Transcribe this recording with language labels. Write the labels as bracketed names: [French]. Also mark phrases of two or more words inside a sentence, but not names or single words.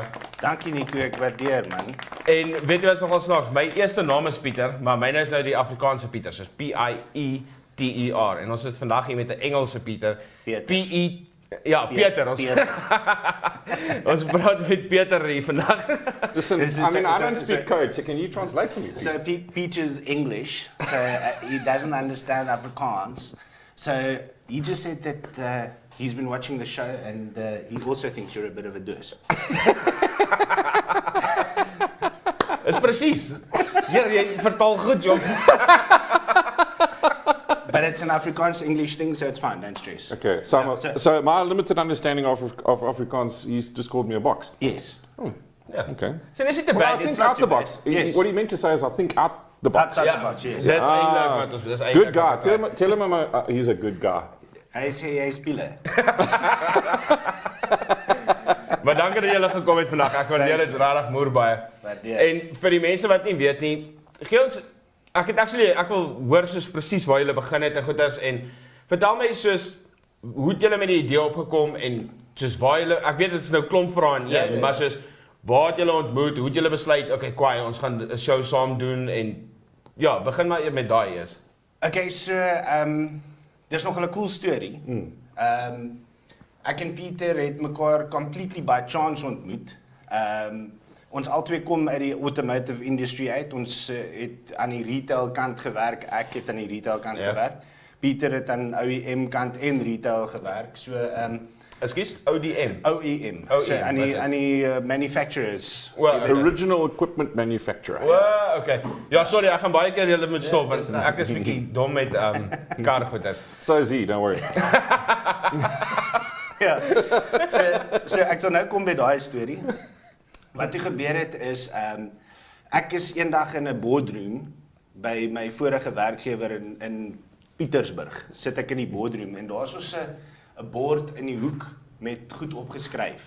[Afrikaans] Dankie Nico, ek waardeer man. En weet jy wat is nogal snaaks? My eerste naam is Pieter, maar myne is nou die Afrikaanse Pieter, soos P-I-E-T-E-R. En ons sit vandag hier met 'n Engelse Pieter. P-E Ja, Pieter. Ons praat met Pieter hier vandag. [English] Listen, I don't speak code, so can you translate for me, please? So Peter's English, so he doesn't understand Afrikaans. So he just said that he's been watching the show and he also thinks you're a bit of a dus. [Afrikaans] Is presies. Jy vertaal goed, jong. [English] But it's an Afrikaans-English thing, so it's fine, don't stress. Okay, so my limited understanding of Afrikaans, he's just called me a box. Yes. Oh, yeah. Okay. So is it the Well, bad? I think It's not out the too box. bad. Yes. What he meant to say is, I think out the box. Outside the box, yes. [Afrikaans] Dis eintlik wat ons dis [English] Good guy. Tell him he's a good guy. [Afrikaans] Hy sê hy speel. Maar dankie dat julle gekom het vandag. Ek waardeer dit regtig moer baie. En vir die mense wat nie weet nie, gee ons ek wil hoor soos presies waar julle begin het en goeders en vertel my soos hoe het julle met die idee opgekom en soos waar julle ek weet dit is nou klomp vrae in een, maar soos waar het julle ontmoet, hoe het julle besluit, okay, kwaai, ons gaan 'n show saam doen en ja, begin maar met daai eers. Okay, so dis nog 'n cool storie. Ek en Pieter het mekaar [English] completely by chance [Afrikaans] ontmoet. Ons albei kom uit die [English] automotive industry [Afrikaans] uit. Ons het aan die retail kant gewerk. Ek het aan die retail kant gewerk. Pieter het aan OEM kant en retail gewerk. So Ekskuus, ODM. OEM. So aan die manufacturers. [English] Original equipment manufacturer. [Afrikaans] Okay. Ja, sorry, ek gaan baie keer julle moet stop want ek is bietjie dom met kargoeders. [English] So is he, don't worry. [Afrikaans] Ja. So ek sal nou kom by daai storie. Wat toe gebeur het is, ek is eendag in 'n boardroom by my vorige werkgewer in Pietersburg. Sit ek in die boardroom en daar's ons 'n bord in die hoek met goed opgeskryf.